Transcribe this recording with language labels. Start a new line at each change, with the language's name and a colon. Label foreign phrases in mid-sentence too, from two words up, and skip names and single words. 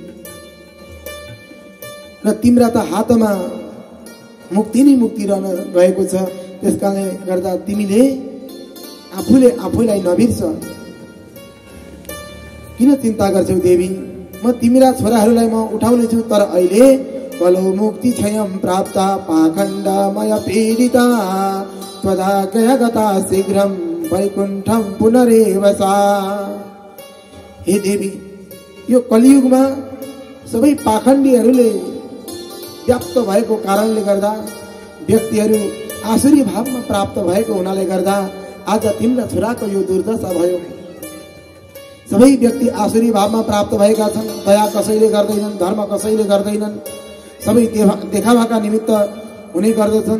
Nepali: र तिम्रा त हातमा मुक्ति नै मुक्ति रहन गएको छ, त्यसकारणले गर्दा तिमीले आफूलाई नबिर्स, किन चिन्ता गर्छौ देवी? म तिमीरा छोराहरूलाई म उठाउने छु, तर अहिले
Sanskrit: कलो मुक्ति क्षयम प्राप्त पाखण्डमय पीडिता त्वदाज्ञया गता शीघ्रम वैकुण्ठम पुनरेव सा।
Nepali: हे देवी, यो कलियुगमा सबै पाखण्डीहरूले व्याप्त भएको कारणले गर्दा व्यक्तिहरू आसुरी भावमा प्राप्त भएको हुनाले गर्दा आज तिम्रो छोराको यो दुर्दशा भयो। सबै व्यक्ति आसुरी भावमा प्राप्त भएका छन्, दया कसैले गर्दैनन्, धर्म कसैले गर्दैनन्, सबै देखावाका निमित्त हुने गर्दछन्।